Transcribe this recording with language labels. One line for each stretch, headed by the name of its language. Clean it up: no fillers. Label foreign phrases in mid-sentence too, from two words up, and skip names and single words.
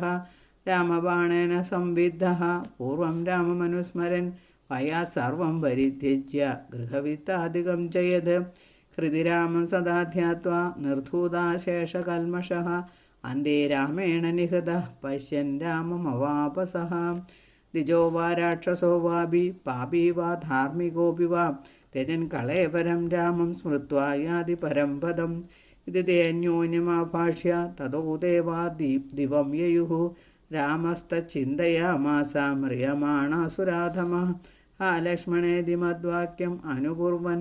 Sanskrit: രാമബാണേന സംവിദ്ധഃ പൂർവം രാമമനുസ്മരൻ വയാ സർവം പരിത്യജ്യ ഗൃഹവിത്താധികം ചയത്. ഹൃദി രാമം സദാ ധ്യാത്വാ നിർധൂതാശേഷകൽമഷഃ അന്തേ രാമേണ നിഹതഃ പശ്യൻ രാമമവാപസഃ. ദ്വിജോ വാ രാക്ഷസോ വാപി പാപി വാ ധാർമ്മികോപി വാ त्यजन् कलेवरं रामं स्मृत्वा याति परं पदम् इति ते अन्योन्यमाभाष्य ततो देवा दिवं ययुः रामस्तच्चिन्तयामास म्रियमाणासुराधमः हा लक्ष्मणेति मद्वाक्यम् अनुकुर्वन्